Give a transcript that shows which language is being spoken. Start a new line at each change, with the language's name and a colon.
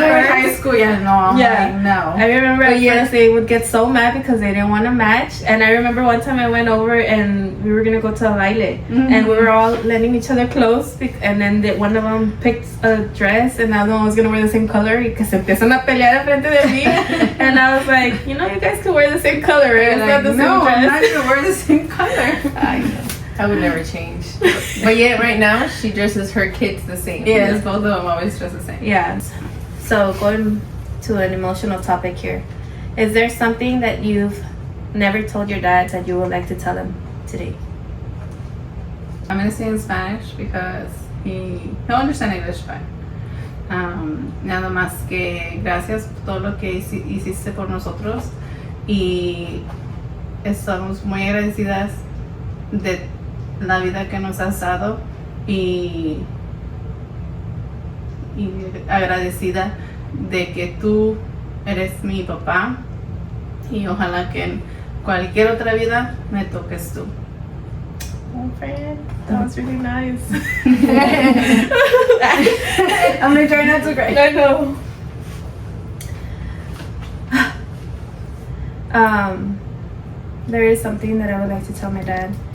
English: match. why in high school, no. I remember at first they would get so mad because they didn't want to match. And I remember one time I went over and we were going to go to a baile. And we were all lending each other clothes. And then one of them picked a dress and the other one was going to wear the same color.
Spanish: Y que se empiezan a pelear enfrente de mí.
English: And I was like, you guys can wear the same color, right? It's not the same no, dress. I'm not going to wear the same color. I know. I would never change. But yet, right now, she dresses her kids the same. Yes, both of them always dress the same. Yeah. So going to an emotional topic here. Is there something that you've never told your dad that you would like to tell him today? I'm going to say in Spanish because he'll understand English fine.
Spanish: Nada más que gracias por todo lo que hiciste por nosotros y estamos muy agradecidas de la vida que nos has dado y agradecida de que tú eres mi papá y ojalá que en cualquier otra vida me toques tú.
English: Oh, friend, that was really nice. I'm gonna try not to cry. I know. There is something that I would like to tell my dad.